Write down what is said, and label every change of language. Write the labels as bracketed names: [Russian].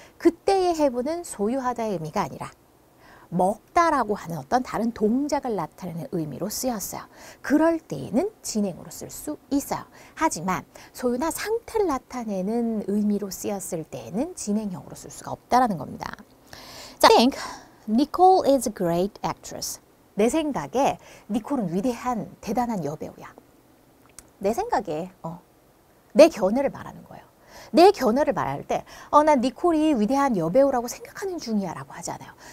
[Korean] 그때의 have는 소유하다의 의미가 아니라 먹다라고 하는 어떤 다른 동작을 나타내는 의미로 쓰였어요. 그럴 때에는 진행으로 쓸 수 있어요. 하지만 소유나 상태를 나타내는 의미로 쓰였을 때에는 진행형으로 쓸 수가 없다라는 겁니다. [English] 자, I think Nicole is a great actress. [Korean] 내 생각에 니콜은 위대한 대단한 여배우야. 내 생각에 내 견해를 말하는 거예요. 내 견해를 말할 때 난 니콜이 위대한 여배우라고 생각하는 중이야 라고 하지 않아요.